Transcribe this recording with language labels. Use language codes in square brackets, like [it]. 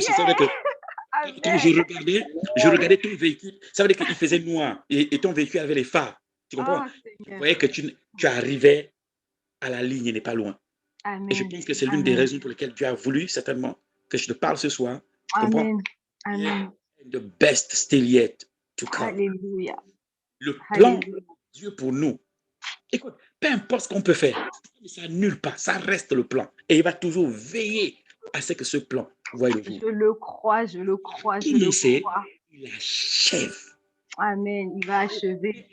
[fr] C'est vrai que quand je regardais ton véhicule, ça veut dire qu'il faisait noir et ton véhicule avait les phares. Tu comprends? Vous voyez que tu arrivais à la ligne et n'est pas loin. Amen. Et je pense que c'est l'une des raisons pour lesquelles Dieu a voulu certainement que je te parle ce soir. Tu comprends? Amen. [en] The best still yet to come. Alléluia. [fr] Le plan de Dieu pour nous. Écoute, peu importe ce qu'on peut faire, ça n'annule pas, ça reste le plan. Et il va toujours veiller à ce que ce plan voie le jour. Je le crois, je le crois, je le crois. Il achève. Amen, il va achever.